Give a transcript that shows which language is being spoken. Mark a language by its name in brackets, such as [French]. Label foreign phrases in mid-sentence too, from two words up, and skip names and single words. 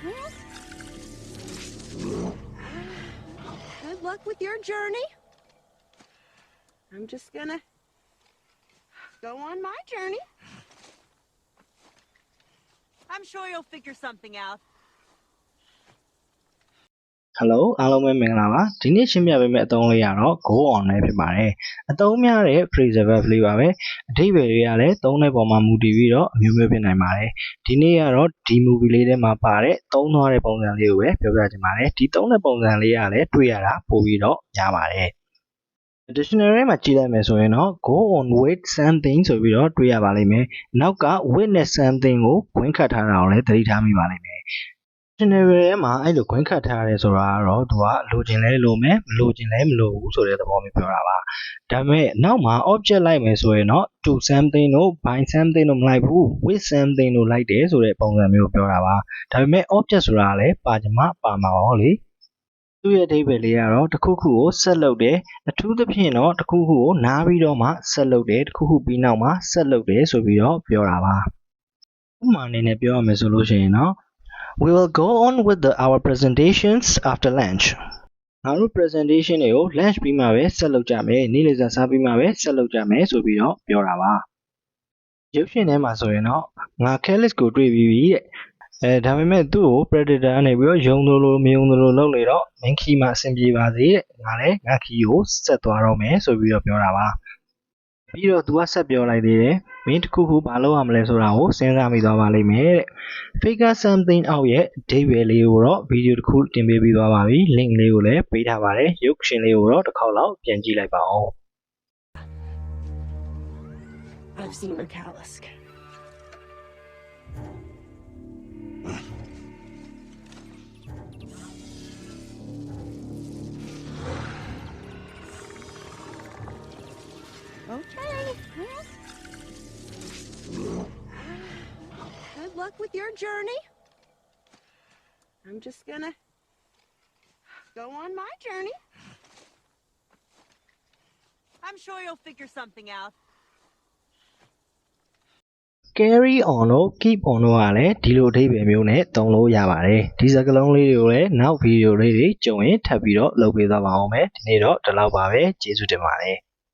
[English] Good luck with your journey. I'm just gonna go on my journey. I'm sure you'll figure something out. [Burmese] Hello အားလုံးပဲမင်္ဂလာပါဒီနေ့ရှင်းပြပေးမယ့်အသုံးလေးကတော့ [English] go on [Burmese] လေးဖြစ်ပါတယ်အသုံးများတဲ့ [English] phrasal verb [Burmese] လေးပါပဲအဓိပ္ပာယ်တွေကလည်းသုံးတဲ့ပုံမှာမူတည်ပြီးတော့အမျိုးမျိုးဖြစ်နိုင်ပါတယ်ဒီနေ့ကတော့ဒီ movie လေးထဲမှာပါတဲ့သုံးသွားတဲ့ပုံစံလေးကိုပဲပြောပြ ချင်ပါတယ်ဒီသုံးတဲ့ပုံစံလေးကလည်းတွေ့ရတာပိုပြီးတော့များပါတယ် dictionary မှာကြည့်လိုက်မယ်ဆိုရင်တော့ [English] go on with something [Burmese] ဆိုပြီးတော့တွေ့ရပါလိမ့်မယ်နောက်က [English] witness something [Burmese] ကိုခွင့်ခတ်ထား တာကိုလည်းသတိထားမိပါလိမ့်မယ်dictionary ထဲမှာအဲ့လိုခွင့်ခတ်ထားရဲဆိုတာကတော့သူကလိုချင်လဲလိုမယ်မလိုချင်လဲမလိုဘူးဆိုတဲ့သဘောမျိုးပြောတာ ပါဒါပေမဲ့နောက်မှာ object လိုက်မယ်ဆိုရင်တော့ [English] to something [Burmese] တို့ [English] by something [Burmese] တို့မလိုက်ဘူး [English] with something [Burmese] တို့လိုက်တယ်ဆိုတဲ့ပုံစံမျိုးပြောတာပါဒါပေမဲ့ object ဆိုတာလည်းပါကြမှာပါမှာပါလေသူ့ရဲ့အဓိပ္ပာယ်လေးကတော့တစ်ခုခုကိုဆက်လုပ်တယ်အထူးသဖြင့်တော့တစ်ခုခုကိုနားပြီးတော့မှဆက်လုပ်တယ်တစ်ခုခုပြီးနောက်မှဆက်လုပ်တယ်ဆိုပြီးတော့ပြောတာပါဥပမာအနေနဲ့ပြောရမယ်ဆိုလို့ရှိရင်တော့ [English] We will go on with our presentations after lunch. [Burmese] ငါတို့ presentation တွေကို lunch ပြီးမှပဲဆက်လုပ်ကြမယ်နေ့လည်စာစားပြီးမှပဲဆက်လုပ်ကြမယ်ဆိုပြီးတော့ပြောတာပါရုပ်ရှင်ထဲမှာဆိုရင်တော့ငါ Kellis ကိုတွေ့ပြီးပြီတဲ့ဒါပေမဲ့သူ့ကို predator ကနေပြီးတော့ယုံသလိုမယုံသလိုလုပ်နေတော့မင်းခီမှာအဆင်ပြေပါစေတဲ့ငါလည်းငါခီကိုဆက်သွားတော့မယ်ဆိုပြီးတော့ပြောတာပါပြီးတော့သူကဆက်ပြောလိုက်သေးတယ်မင်းတစ်ခုခုဘာလုပ်ရမလဲဆိုတာကိုစဉ်းစားမိသွားပါလိမ့်မယ်တဲ့ [English] figure something out [Burmese] ရဲ့အဓိပ္ပာယ်လေးကိုတော့ဗီဒီယိုတစ်ခုတင်ပေးပြီးသွားပါပြီ link လေးကိုလည်းပေးထားပါတယ်ရုပ်ရှင်လေးကိုတော့တစ်ခေါက်လောက်ပြန်ကြည့်လိုက်ပါဦး [English] I've seen McAllisk. Okay. Good luck with your journey. I'm just gonna go on my journey. I'm sure you'll figure something out. carry on [Burmese] လို့ [English] keep on [Burmese] လို့ကလည်းဒီလိုအဓိပ္ပာယ်မျိုးနဲ့သုံးလို့ရပါတယ်ဒီစကားလုံးလေးတွေကိုလည်းနောက်ဗီဒီယိုလေးတွေကြုံရင်ထပ်ပြီးတော့လုပ်ပေးသွားပါအောင်မယ်ဒီနေ့တော့ဒီလောက်ပါပဲကျေးဇူးတင်ပါတယ်